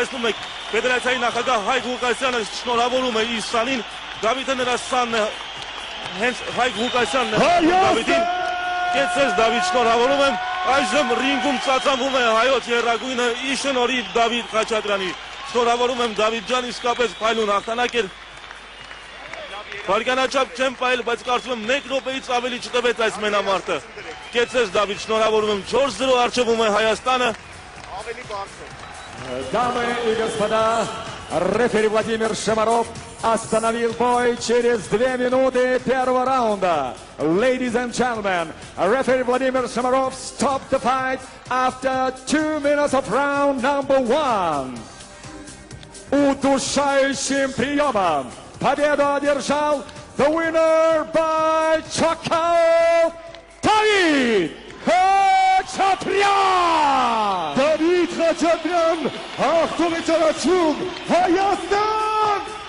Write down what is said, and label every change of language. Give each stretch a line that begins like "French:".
Armenian: է, կեցեց Դավիթ իսկապես փայլուն է։ Մի իրադարձությունները մի վայրկյանում փոխվեցին։ Կեցեց Դավիթ, շնորհավորում եմ, ապրես։ Այս պահին Հայաստանի հավաքականը արժևում է 4-0 հաշվով, ինչպես տեսնում եք, ֆեդերացիայի նախագահ Հայկ Ղուկասյանը շնորհավորում է իր սանին, Դավիթը նրա սանն է, հենց Հայկ Ղուկասյանն է Դավիթին։ Կեցես Դավիթ, շնորհավորում եմ, այժմ ռինգում ծածանվում է հայոց եռագույնը ի շնորհիվ Դավիթ Խաչատրյանի։ Շնորհավորում եմ Դավիթ ջան, իսկապես փայլուն հաղթանակ էր։ Վարկանաչափ չեմ պայել, բայց կարծում եմ 1 րոպեից ավելի չտվեց այս մենամարտը։ Կեցես Դավիթ, шնորհավորում եմ, 4-0 արժևում է Հայաստանը։
Russian: Дамы и господа, рефери Владимир Шамаров остановил бой через 2 минуты первого раунда.
English: Ladies and gentlemen, referee Vladimir Shamarov stopped the fight after 2 minutes of round number 1.
Russian: Удушающим приемом победу одержал
English: the winner by knockout
Russian: David Խաչատրյան!
Armenian: Դավիթ Խաչատրյան, հաղթողի ճանաչում Հայաստան!